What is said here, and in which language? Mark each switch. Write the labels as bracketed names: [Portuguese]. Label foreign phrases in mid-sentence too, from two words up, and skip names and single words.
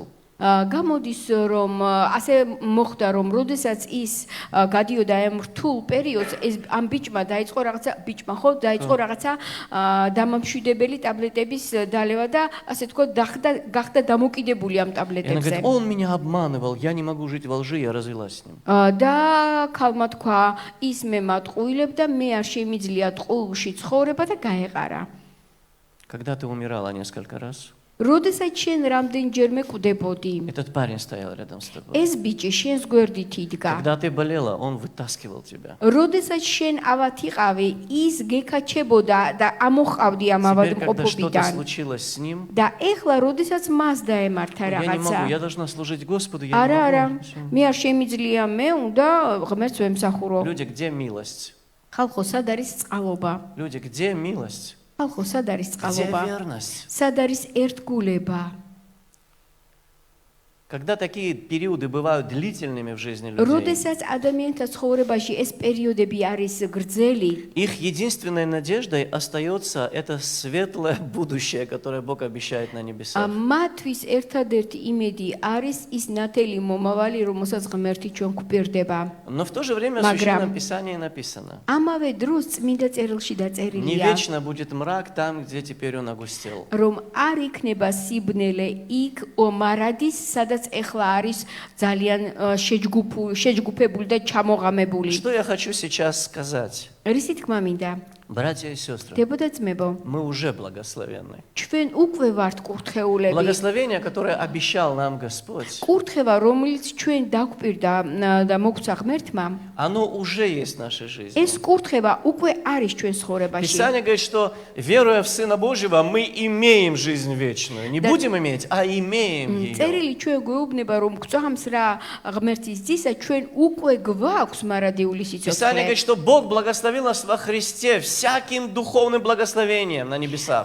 [Georgian] გამოდის რომ ასე მოხდა რომ როდესაც ის გადიოდა ამ რთულ პერიოდს ეს ამ ბიჭმა დაიწყო რაღაცა დამამშვიდებელი ტაბლეტების დალევა და ასე თქო გახდა დამოკიდებული ამ ტაბლეტებზე. [Russian] Он меня обманывал, я не могу жить во лжи, я развелась с ним. [Georgian] და ქალმა თქვა ის მე მატყუილებდა, მე არ შემიძლია ტყუილში ცხოვრება და გაეყარა. [Russian] Когда ты умирала несколько раз, [Georgian] როდესაც შენ რამდენჯერმე კვდებოდი, [Russian] этот парень стоял рядом с тобой. [Georgian] ეს ბიჭი შენს გვერდით იდგა. [Russian] Когда ты болела, он вытаскивал тебя. [Georgian] როდესაც შენ ავად იყავი, ის გეკაჩებოდა და ამოყავდი ამ [Russian] Теперь, когда что-то [Georgian] ავადმყოფობიდან. [Russian] случилось с ним, [Georgian] და ეხლა, როდესაც მას დაემართა [Russian] я не [Georgian] რაღაცა. [Russian] могу, я должна служить Господу, я [Georgian] არა, [Russian] не могу. [Georgian] მე არ შემიძლია, მე უნდა ღმერთს ვემსახურო. [Russian] Люди, где милость? [Georgian] ხალხო, სად არის წყალობა? [Russian] Люди, где милость? [Georgian] ხალხო, სად არის [Russian] Где [Georgian] წყალობა? [Russian] верность? [Georgian] სად არის ერთგულება? [Russian] Когда такие периоды бывают длительными в жизни людей, [Georgian] როდესაც ადამიანთა ცხოვრებაში ეს პერიოდები არის გრძელი, [Russian] их единственной надеждой остается это светлое будущее, которое Бог обещает на небесах. [Georgian] მათთვის ერთადერთი იმედი არის ის ნათელი მომავალი, რომელსაც ღმერთი ჩვენ გვპირდება. [Russian] Но в то же время в Священном Писании написано: [Georgian] ამავე დროს წმინდა წერილში [Russian] не [Georgian] დაწერილია, [Russian] вечно будет мрак там, где теперь он огустел. [Georgian] რომ არ იქნება სიბნელე იქ მარადის, სადაც ეხლა არის ძალიან შეჯგუფებული და ჩამოღამებული. [Russian] Что я хочу сейчас сказать? [Georgian] რისი თქმა მინდა? [Russian] Братья и сестры, [Georgian] დებოდა ძმებო, [Russian] мы уже благословенны. [Georgian] ჩვენ უკვე ვართ კურთხეულები. [Russian] Благословение, которое обещал нам Господь, [Georgian] კურთხევა, რომელიც ჩვენ დაგვპირდა და მოგცა ღმერთმა, [Russian] оно уже есть в нашей жизни. [Georgian] ეს კურთხევა უკვე არის ჩვენ ცხოვრებაში. [Russian] Писание говорит, что веруя в Сына Божьего, мы имеем жизнь вечную. Не будем иметь, а имеем ее. [Georgian] წერილი ჩვენ გვეუბნება, რომ გწამს რა ღმერთის ძისა, ჩვენ უკვე გვაქვს მარადიული [Russian] Писание [Georgian] სიცოცხლე. [Russian] говорит, что Бог благословил нас во Христе всяким духовным благословением на небесах.